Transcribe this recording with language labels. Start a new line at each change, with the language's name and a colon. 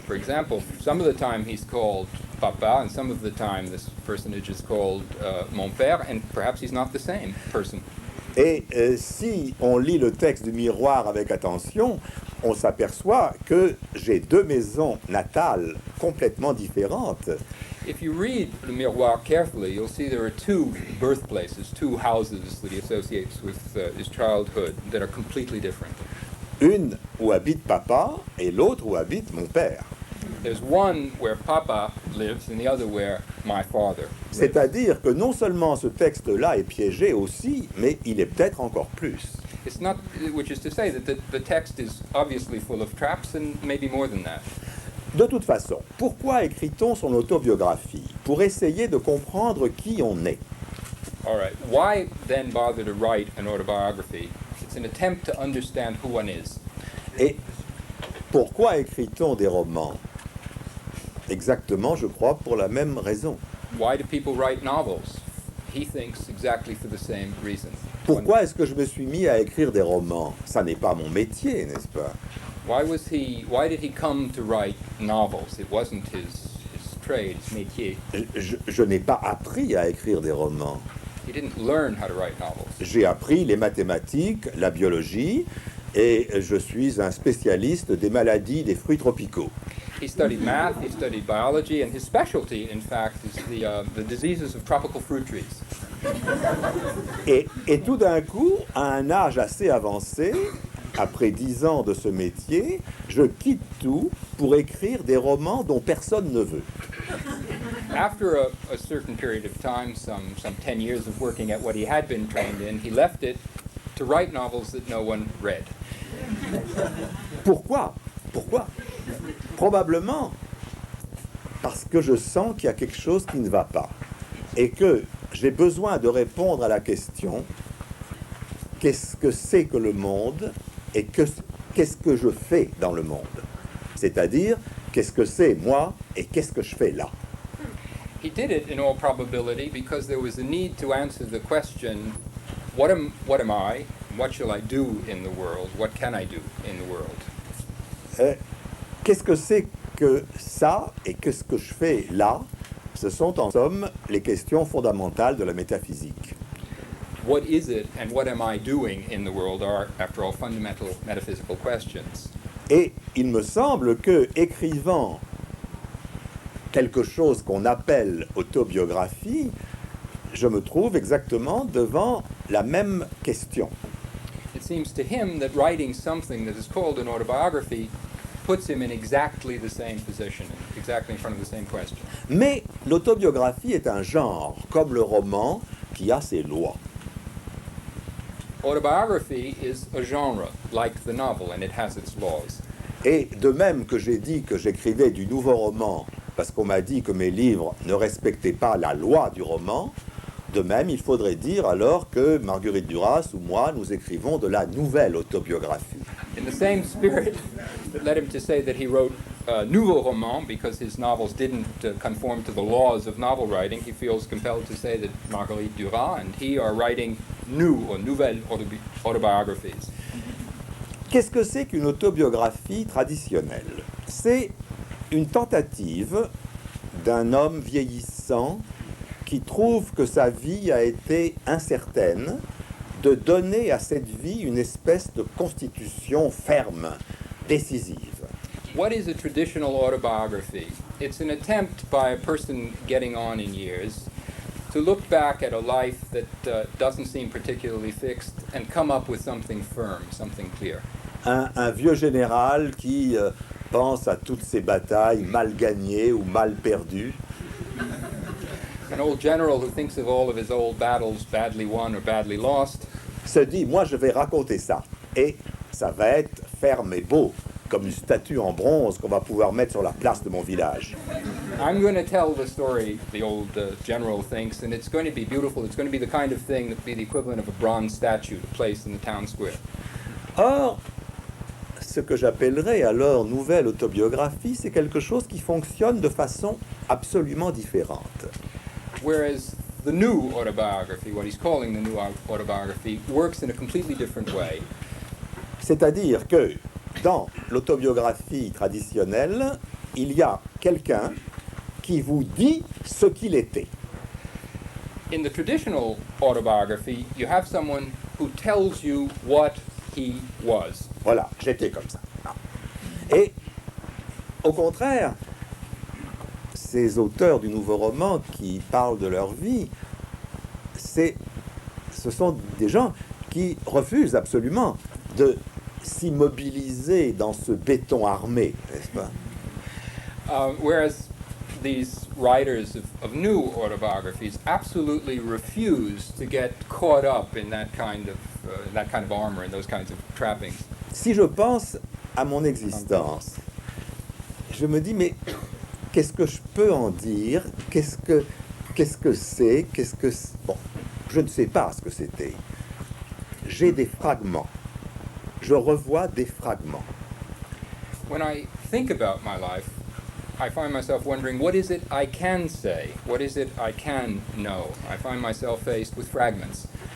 English: For example, some of the time he's called Papa, and some of the time this personage is called
French: Mon Père,
English: and perhaps he's not the same person.
French: Et si on lit le texte du miroir avec attention, on s'aperçoit que j'ai deux maisons natales complètement différentes.
English: If you read Le Miroir carefully, you'll see there are two birthplaces, two houses that he associates with his childhood that are completely different.
French: Une où habite papa et l'autre où habite mon père.
English: There's one where Papa lives and the other where my father lives.
French: C'est-à-dire que non seulement ce texte-là est piégé aussi, mais il est peut-être encore plus.
English: It's not, which is to say that the text is obviously full of traps and maybe more than that.
French: De toute façon, pourquoi écrit-on son autobiographie? Pour essayer de comprendre qui on est.
English: All right. Why then bother to write an autobiography? It's an attempt to understand who one is.
French: Et pourquoi écrit-on des romans? Exactement, je crois, pour la même raison.
English: Why do people write novels? He thinks exactly for the same reason.
French: Pourquoi est-ce que je me suis mis à écrire des romans? Ça n'est pas mon métier, n'est-ce pas?
English: Why did he come to write novels? It wasn't his trade, his métier.
French: Je n'ai pas appris à écrire des romans.
English: He didn't learn how to write novels.
French: J'ai appris les mathématiques, la biologie, et je suis un spécialiste des maladies des fruits tropicaux.
English: He studied math, he studied biology, and his specialty, in fact, is the diseases of tropical fruit trees.
French: Et tout d'un coup, à un âge assez avancé, après 10 ans de ce métier, je quitte tout pour écrire des romans dont personne ne veut.
English: After a certain period of time, some 10 years of working at what he had been trained in, he left it to write novels that no one read.
French: Pourquoi? Probablement parce que je sens qu'il y a quelque chose qui ne va pas et que j'ai besoin de répondre à la question qu'est-ce que c'est que le monde et qu'est-ce que je fais dans le monde? C'est-à-dire, qu'est-ce que c'est moi et qu'est-ce que je fais là?
English: He did it in all probability because there was a need to answer the question, what am I? What shall I do in the world? What can I do in the world?
French: Qu'est-ce que c'est que ça et qu'est-ce que je fais là? Ce sont en somme les questions fondamentales de la métaphysique.
English: what is it and what am I doing in the world are, after all, fundamental metaphysical questions.
French: Et il me semble que écrivant quelque chose qu'on appelle autobiographie, je me trouve exactement devant la même question.
English: It seems to him that writing something that is called an autobiography puts him in exactly the same position, exactly in front of the same question.
French: Mais l'autobiographie est un genre, comme le roman, qui a ses lois.
English: Autobiography is a genre, like the novel, and it has its laws.
French: Et de même que j'ai dit que j'écrivais du nouveau roman, parce qu'on m'a dit que mes livres ne respectaient pas la loi du roman, de même il faudrait dire alors que Marguerite Duras ou moi, nous écrivons de la nouvelle autobiographie.
English: In the same spirit that led him to say that he wrote nouveau roman because his novels didn't conform to the laws of novel writing, he feels compelled to say that Marguerite Duras and he are writing new or
French: nouvelles autobiographies. Qu'est-ce que c'est qu'une autobiographie traditionnelle? C'est une tentative d'un homme vieillissant qui trouve que sa vie a été incertaine, de donner à cette vie une espèce de constitution ferme, décisive.
English: What is a traditional autobiography? It's an attempt by a person getting on in years to look back at a life that doesn't seem particularly fixed and come up with something firm, something clear.
French: Un vieux général qui pense à toutes ses batailles mal gagnées ou mal perdues.
English: An old general who thinks of all of his old battles badly won or badly lost
French: Se dit, moi je vais raconter ça. Et ça va être ferme et beau, comme une statue en bronze qu'on va pouvoir mettre sur la place de mon village.
English: I'm going to tell the story, the old general thinks, and it's going to be beautiful. It's going to be the kind of thing that would be the equivalent of a bronze statue to place in the town square.
French: Or, ce que j'appellerais alors nouvelle autobiographie, c'est quelque chose qui fonctionne de façon absolument différente.
English: Whereas the new autobiography, what he's calling the new autobiography, works in a completely different way.
French: C'est-à-dire que dans l'autobiographie traditionnelle, il y a quelqu'un qui vous dit ce qu'il était.
English: In the traditional autobiography, you have someone who tells you what he was.
French: Voilà, j'étais comme ça. Et au contraire, ces auteurs du nouveau roman qui parlent de leur vie, ce sont des gens qui refusent absolument de s'immobiliser dans ce béton armé, n'est-ce pas?
English: Whereas these writers of new autobiographies absolutely refuse to get caught up in that kind of armor and those kinds of trappings.
French: Si je pense à mon existence, je me dis, mais qu'est-ce que je peux en dire? Qu'est-ce que c'est? Bon, je ne sais pas ce que c'était. J'ai des fragments. Je revois des fragments.
English: When I think about my life, I find myself wondering, what is it I can say? What is it I can know? I find myself faced with fragments.